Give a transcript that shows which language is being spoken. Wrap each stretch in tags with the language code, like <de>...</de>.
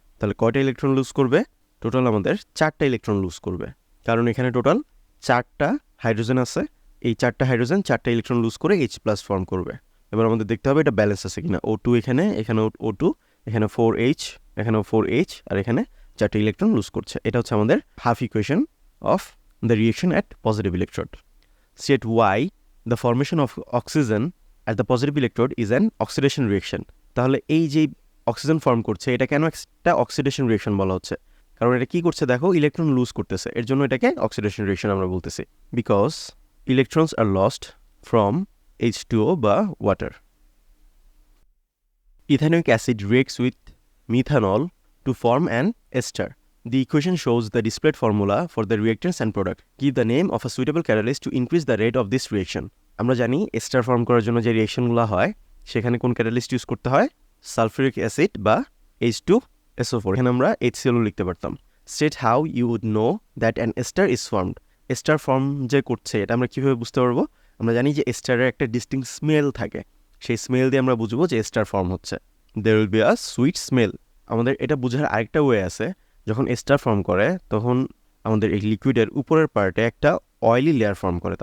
<bn>তাহলে কয়টা electron loose করবে, টোটাল আমাদের 4টা ইলেকট্রন লুজ করবে, কারণ এখানে টোটাল 4টা হাইড্রোজেন আছে। এই 4টা হাইড্রোজেন 4টা ইলেকট্রন লুজ করে H+ ফর্ম করবে। এবার আমাদের দেখতে হবে এটা ব্যালেন্স আছে কিনা। O2 এখানে O2, এখানে 4H, এখানেও 4H, আর এখানে 4টা ইলেকট্রন লুজ করছে। এটা হচ্ছে আমাদের half equation of the reaction at positive electrode.</bn> <en>State why the formation of oxygen at the positive electrode is an oxidation reaction.</en> <bn>তাহলে এই যে অক্সিজেন ফর্ম করছে এটা কেন একটা অক্সিডেশন রিয়েকশন বলা হচ্ছে, কারণ এটা কি করছে দেখো, ইলেকট্রন লুজ করতেছে, এর জন্য এটাকে অক্সিডেশন রিয়েকশন আমরা বলতেছি।</bn> <en>Because electrons are lost from H2O বা water. Ethanoic acid reacts with methanol to form an ester. The equation shows the displayed formula for the reactants and product. Give the name of a suitable catalyst to increase the rate of this reaction.</en> <bn>আমরা জানি ester form করার জন্য যে রিয়েকশনগুলো হয় সেখানে কোন catalyst use করতে হয়, সালফিউরিক অ্যাসিড বা H2SO4। এখানে আমরা HCl লিখতে পারতাম।</bn> <en>State how you would know that an ester is formed.</en> <bn>Ester form যে করছে এটা আমরা কীভাবে বুঝতে পারবো, আমরা জানি যে এস্টারের একটা ডিস্টিংক্ট স্মেল থাকে, সেই স্মেল দিয়ে আমরা বুঝবো যে এস্টার ফর্ম হচ্ছে।</bn> <en>There will be a sweet smell.</en> <bn>আমাদের এটা বোঝার আরেকটা ওয়ে আছে, যখন এস্টার ফর্ম করে তখন আমাদের এই লিকুইডের উপরের পার্টে একটা অয়েলি লেয়ার ফর্ম করে।</bn>